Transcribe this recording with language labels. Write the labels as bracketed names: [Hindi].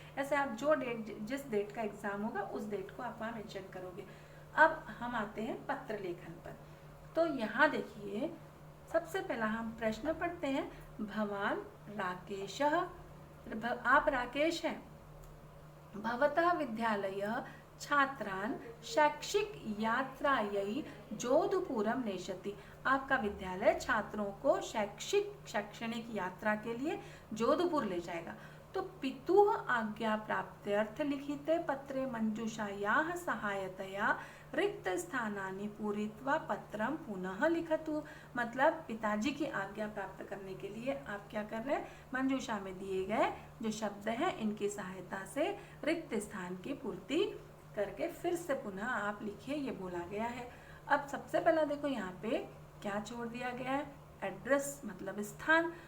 [Hindi] ऐसे आप जो डेट, जिस डेट का एग्जाम होगा उस डेट को आप वहाँ मेंशन करोगे। अब हम आते हैं पत्र लेखन पर। तो यहाँ देखिए, सबसे पहला हम प्रश्न पढ़ते हैं। [Sanskrit] भवान राकेशः, [Hindi] आप राकेश हैं। [Sanskrit] भवतः विद्यालयः छात्रान् शैक्षिक यात्रायै जोधपुरम नेष्यति। [Hindi] आपका विद्यालय छात्रों को शैक्षणिक यात्रा के लिए जोधपुर ले जाएगा। [Sanskrit] तो पितुः आज्ञा प्राप्त्यर्थ लिखिते पत्रे मंजूषायाः सहायतया रिक्त स्थानानि पूरित्वा पत्रम पुनः लिखतु। [Hindi] मतलब पिताजी की आज्ञा प्राप्त करने के लिए आप क्या कर रहे हैं, मंजूषा में दिए गए जो शब्द हैं इनकी सहायता से रिक्त स्थान की पूर्ति करके फिर से पुनः आप लिखिए, ये बोला गया है। अब सबसे पहला देखो यहाँ पे क्या छोड़ दिया गया है, एड्रेस मतलब स्थान।